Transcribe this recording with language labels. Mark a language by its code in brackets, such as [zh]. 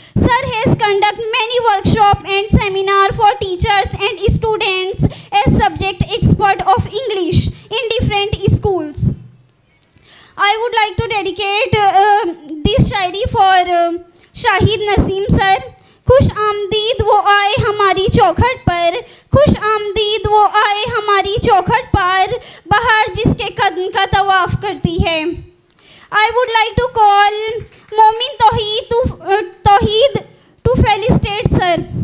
[en] Sir has conducted many workshops and seminars for teachers and students as subject expert of English in different schools. I would like to dedicate this shayari for Shahid Naseem sir. [hi] खुश आमदीद वो आए हमारी चौखट पर, खुश आमदीद वो आए हमारी चौखट पर, बहार जिसके कदम का तवाफ़ करती है. [en] I would like to call Momin Tawheed to felicitate sir.